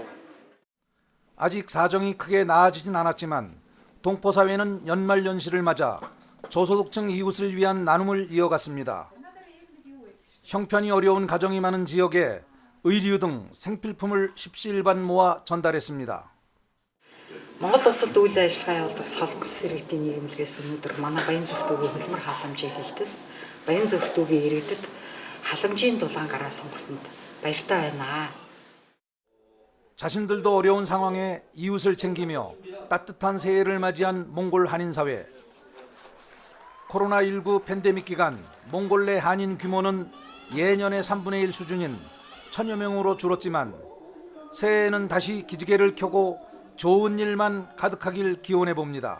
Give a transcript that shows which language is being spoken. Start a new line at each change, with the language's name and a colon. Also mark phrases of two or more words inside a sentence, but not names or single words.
Korean: 아직 사정이 크게 나아지진 않았지만 동포사회는 연말연시를 맞아 저소득층 이웃을 위한 나눔을 이어갔습니다. 형편이 어려운 가정이 많은 지역에 의류 등 생필품을 십시일반 모아 전달했습니다.
Mongolian: Монгол улсад үйл ажиллагаа явуулдаг солонгос иргэдийн нийгэмлэгээс өнөөдөр манай Баянзүрт өвгийн хөдөлмөр халамжийг хэлтэст Баянзүрт өвгийн иргэдэд халамжийн дулаан гараа сунгасанд баяртай байна.
Korean: 자신들도 어려운 상황에 이웃을 챙기며 따뜻한 새해를 맞이한 몽골 한인 사회. 코로나19 팬데믹 기간 몽골 내 한인 규모는 예년의 3분의 1 수준인 1000여 명으로 줄었지만 새해에는 다시 기지개를 켜고 좋은 일만 가득하길 기원해 봅니다.